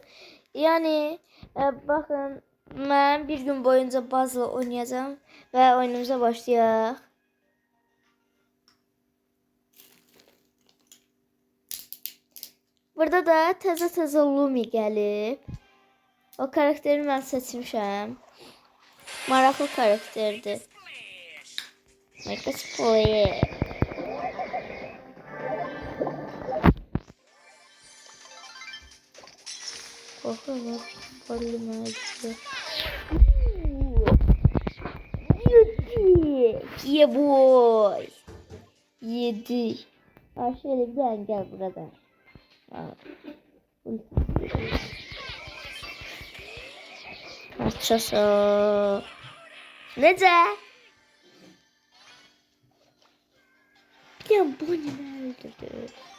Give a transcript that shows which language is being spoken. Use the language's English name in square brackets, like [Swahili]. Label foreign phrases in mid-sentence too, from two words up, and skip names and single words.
[Azerbaijani] Yəni baxın, mən bir gün boyunca puzzle oynayacağım və oyunumuza başlayaq. Burada da təzə Lumi gəlib. O karakteri mən seçmişəm. Maraqlı karakterdir. [English] Make a splash. [Turkish] Korkma, polymerize. [English] Yeah boy. [Turkish] Yedi. Şöyle bir gel burada. Açası. Nece? Ya bu ne öldürdü?